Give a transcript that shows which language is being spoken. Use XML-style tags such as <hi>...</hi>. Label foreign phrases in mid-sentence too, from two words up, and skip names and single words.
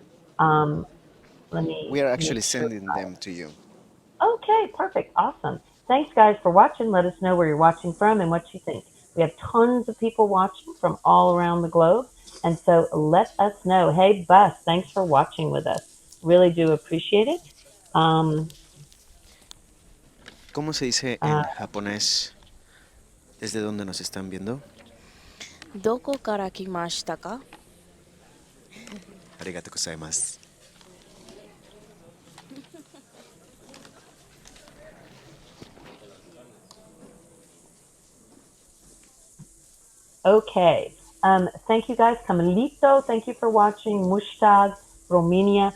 <en>We are actually sending them to you. Okay, perfect, awesome. thanks, guys, for watching. Let us know where you're watching from and what you think. We have tons of people watching from all around the globe. And so let us know. Hey, Bus, thanks for watching with us. Really do appreciate it.</en> <es>¿Cómo se dice en japonés desde donde nos están viendo?</es> <ja>どこから来ましたか? ありがとうございます.</ja> <en>Okay. Thank you guys. Camelito, thank you for watching. Mushtag, Romania.</en>